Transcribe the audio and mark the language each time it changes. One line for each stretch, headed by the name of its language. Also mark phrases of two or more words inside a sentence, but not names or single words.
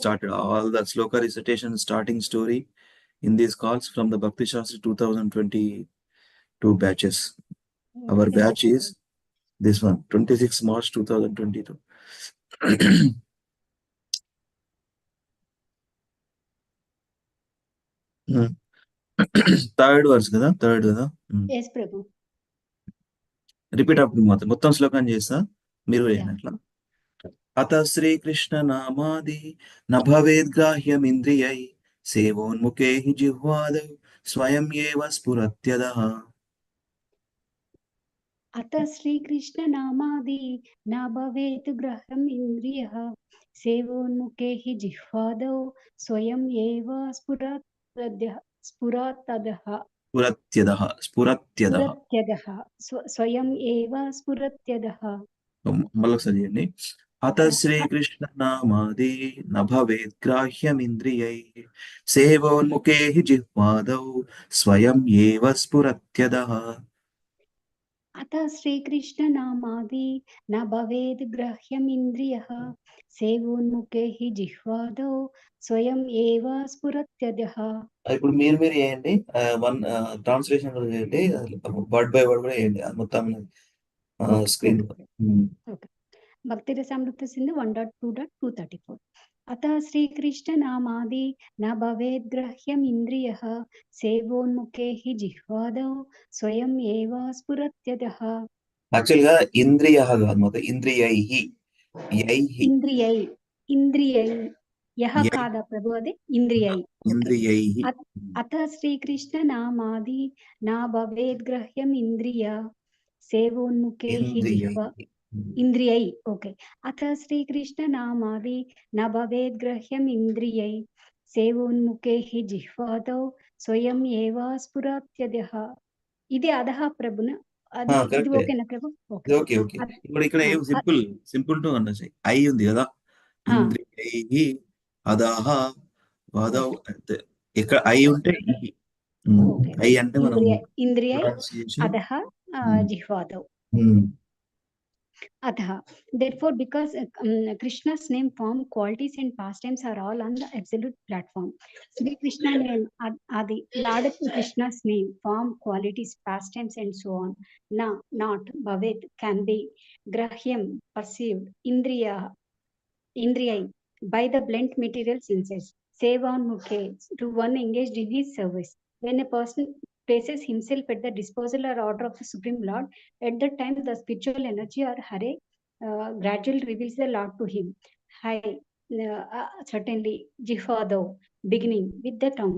English: started all that shloka recitation starting story in these calls from the Bhakti Shastri 2022 batches our batch is this one 26 March 2022 third verse కదా Yes, Prabhu.
Telugu: రిపీట్ అప్పుడు మొత్తం శ్లోకం చేస్తా మీరు అట్లా
Sanskrit: అత శ్రీకృష్ణ నామాది న భవేద్గ్రాహ్యమింద్రియై సేవోన్ముఖే హి జిహ్వాదౌ స్వయం ఏవ స్ఫురత్యదః अत श्रीकृष्णनामादि न भवेत् ग्रहम् इन्द्रियः सेवोन्मुखे हि जिह्वादौ स्वयम् एव स्फुरत्तदः स्वयम् एव स्फुरत्यदः
Telugu: మళ్ళొకసారి చేయండి
Sanskrit: అత శ్రీకృష్ణ నామాది న భవేద్గ్రాహ్యమింద్రియై సేవోన్ముఖే హి జిహ్వాదౌ స్వయం ఏవ స్ఫురత్యదః अतः श्रीकृष्णनामादि न भवेद् ग्राह्यमिन्द्रियः सेवोन्मुखे हि जिह्वादौ स्वयम् एव स्फुरत्यदः
Telugu: ఇప్పుడు మీరు చేయండి
English: one translation
Telugu: కూడా చేయండి
English: word by word
Telugu: కూడా చేయండి మొత్తం స్క్రీన్
Sanskrit: ఓకే భక్తి రసామృత సింధు 1.2.234 अतः श्रीकृष्णनामादि न भवेद् ग्राह्यम् इन्द्रियः सेवोन्मुखे हि जिह्वादौ स्वयम् एव स्फुरत्यतः
Telugu: యాక్చువల్గా ఇంద్రియ కాదు మొత్తం ఇంద్రియై యైహి ఇంద్రియై యహ కాదా ప్రభు అది ఇంద్రియై
Sanskrit: ఇంద్రియై अतः श्रीकृष्णनामादि न भवेद् ग्राह्यम् इन्द्रिय सेवोन्मुखे हि जिह्वा इंद्रियै ओके अतः श्रीकृष्णनामादि न भवेद् ग्राह्यम् इन्द्रियै सेवोन्मुखे हि जिह्वादौ स्वयम् एव स्फुरत्यदः
Telugu: ఇది అదహ ప్రభున అది ఇది ఓకేనా ప్రభు ఓకే ఓకే ఇప్పుడు ఇక్కడ ఏం
English: simple to understand
Telugu: ఐ ఉంది కదా ఇంద్రియై అదహ వాదవ్ ఇక్కడ ఐ ఉంటే ఐ అంటే మనం
Sanskrit: ఇంద్రియై అదహ జిహ్వాదౌ Atha.
English: Therefore, because Krishna's name, form, qualities, and pastimes are all on the absolute platform. Sri Krishna name, Adi, Lord Krishna's name, form, qualities, pastimes, and so on. Na, not, bhavet, can be, grahyam, perceived, indriyai, by the blent material senses.
Sanskrit: Sevan mukhe,
English: to one engaged in his service. When a person places himself at the disposal or order of the Supreme Lord, at that time the spiritual energy or hare gradually reveals the Lord to him. Certainly, jihvado, beginning with the tongue.